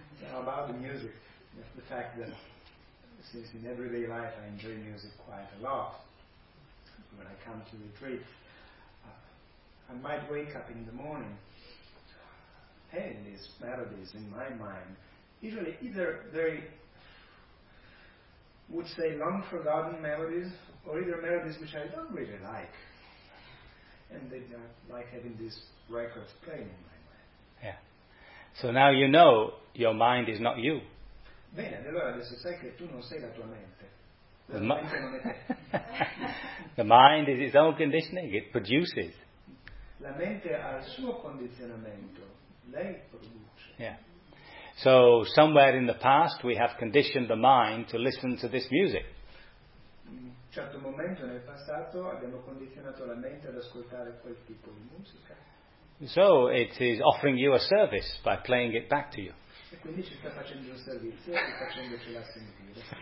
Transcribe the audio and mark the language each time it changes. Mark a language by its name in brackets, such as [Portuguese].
[English] About the music, the fact that since in everyday life I enjoy music quite a lot, when I come to retreat, I might wake up in the morning and these melodies in my mind, usually either they would say long forgotten melodies, or either melodies which I don't really like, and they don't like having these records playing in my mind. Yeah. So now you know your mind is not you. [Italian] Bene, allora adesso sai che tu non sei la tua mente. La mente non è te. [English] The mind is its own conditioning, it produces. [Italian] La mente ha il suo condizionamento, lei produce. Yeah. [English] So somewhere in the past we have conditioned the mind to listen to this music. [Italian] In un certo momento nel passato abbiamo condizionato la mente ad ascoltare quel tipo di musica. [English] So it is offering you a service by playing it back to you. [Italian] E quindi ci sta facendo un servizio e facendocela sentire.